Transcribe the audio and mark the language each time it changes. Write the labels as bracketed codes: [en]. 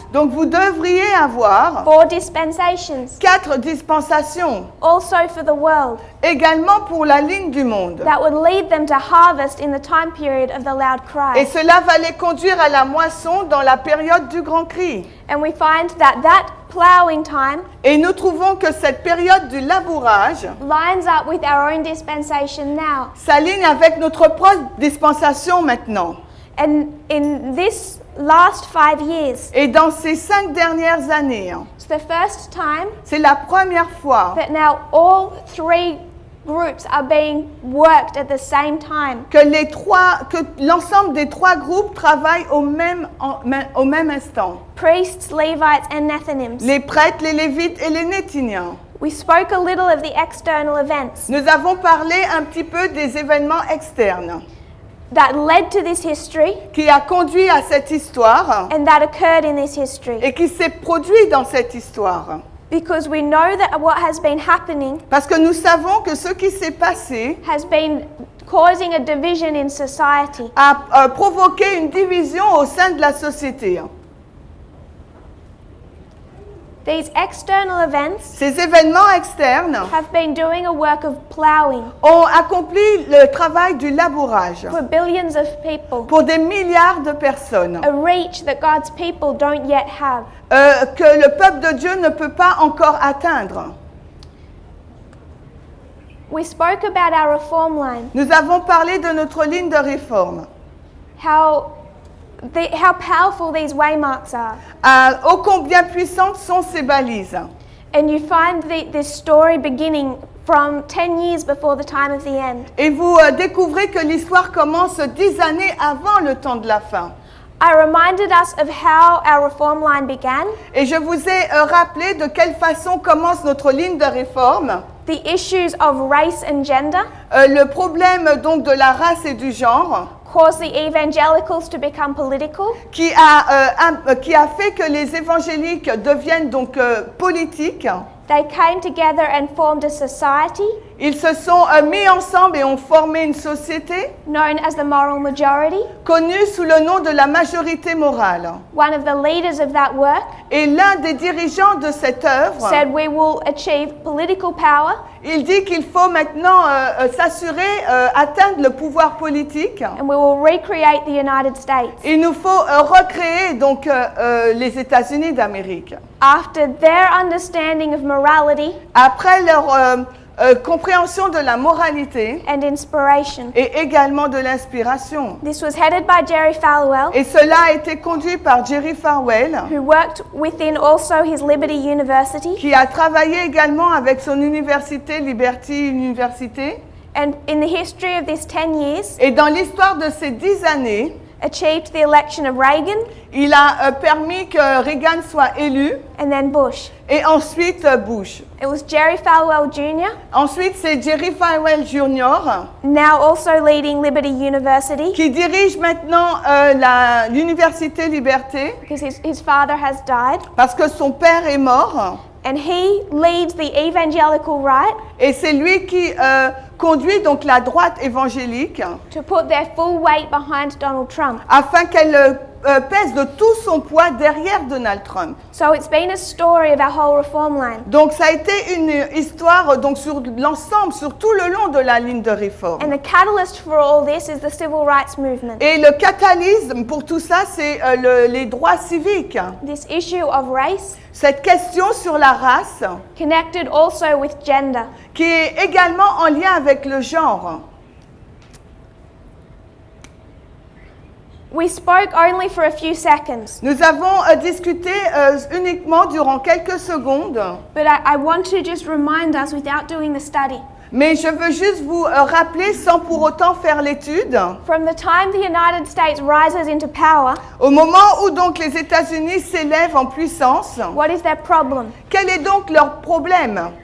[fr] Donc vous devriez avoir 4 dispensations, 4 dispensations, [en] also for the world, [fr] également pour la ligne du monde. [en] that would lead them to harvest in the time period of the loud [fr] Et cela va les conduire à la moisson dans la période du grand cri. [en] And we find that plowing time [fr] Et nous trouvons que cette période du labourage [en] lines up with our own dispensation now. [fr] s'aligne avec notre propre dispensation maintenant. [en] And in this last 5 years, [fr] Et dans ces 5 dernières années, [en] it's the first time [fr] c'est la première fois [en] that now all 3 groups are being worked at the same time. [fr] que l'ensemble des 3 groupes travaillent au même instant. [en] Priests, Levites, and Nethinims. [fr] Les prêtres, les Lévites et les Néthiniens. [en] We spoke a little of the external events [fr] Nous avons parlé un petit peu des événements externes [en] that led to this history [fr] qui a conduit à cette histoire [en] and that occurred in this history. [fr] et qui s'est produit dans cette histoire. [en] Because we know that what has been happening [fr] Parce que nous savons que ce qui s'est passé [en] has been causing a division in society. [fr] a provoqué une division au sein de la société. [en] These external events [fr] Ces événements externes [en] have been doing a work of plowing [fr] ont accompli le travail du labourage [en] for billions of people, [fr] pour des milliards de personnes [en] a reach that God's people don't yet have. [fr] que le peuple de Dieu ne peut pas encore atteindre. [en] We spoke about our reform line, [fr] Nous avons parlé de notre ligne de réforme, [en] how powerful these waymarks are. [fr] ô combien puissantes sont ces balises. [en] And you find this story beginning from 10 years before the time of the end. [fr] Et vous découvrez que l'histoire commence 10 années avant le temps de la fin. [en] I reminded us of how our reform line began, [fr] Et je vous ai rappelé de quelle façon commence notre ligne de réforme. [en] the issues of race and gender [fr] Le problème donc de la race et du genre [en] caused the evangelicals to become political, [fr] qui a fait que les évangéliques deviennent donc politiques. [en] They came together and formed a society [fr] Ils se sont mis ensemble et ont formé une société [en] known as the moral majority. [fr] connue sous le nom de la majorité morale. [en] One of the leaders of that work [fr] Et l'un des dirigeants de cette œuvre, [en] said we will achieve political power [fr] il dit qu'il faut maintenant s'assurer, atteindre le pouvoir politique. [en] and we will recreate the United States. [fr] Il nous faut recréer donc les États-Unis d'Amérique. [en] After their understanding of morality [fr] Après leur compréhension de la moralité [en] and inspiration. [fr] et également de l'inspiration. [en] This was headed by Jerry Falwell, [fr] Et cela a été conduit par Jerry Falwell, [en] who worked within also his Liberty University. [fr] qui a travaillé également avec son université, Liberty University. [en] And in the history of this 10 years, [fr] Et dans l'histoire de ces 10 années, [en] achieved the election of Reagan [fr] Il a permis que Reagan soit élu [en] and then Bush. [fr] et ensuite Bush. [en] It was Jerry Falwell Jr., [fr] Ensuite, c'est Jerry Falwell Jr. [en] now also leading Liberty University [fr] qui dirige maintenant l'Université Liberté [en] because his father has died. [fr] parce que son père est mort. [en] And he leads the evangelical right [fr] Et c'est lui qui conduit donc la droite évangélique [en] to put their full weight behind Donald Trump. [fr] afin qu'elle pèse de tout son poids derrière Donald Trump. [en] So it's been a story of our whole reform line. [fr] Donc ça a été une histoire donc sur l'ensemble, sur tout le long de la ligne de réforme. [en] And the catalyst for all this is the civil rights movement. [fr] Et le catalysme pour tout ça, c'est les droits civiques. [en] This issue of race [fr] Cette question sur la race [en] connected also with gender. [fr] qui est également en lien avec le genre. [en] We spoke only for a few seconds, [fr] Nous avons discuté uniquement durant quelques secondes, [en] but I want to just remind us without doing the study. [fr] mais je veux juste vous rappeler sans pour autant faire l'étude. [en] From the time the United States rises into power, [fr] Au moment où donc les États-Unis s'élèvent en puissance, [en] what is their problem? [fr] quel est donc leur problème?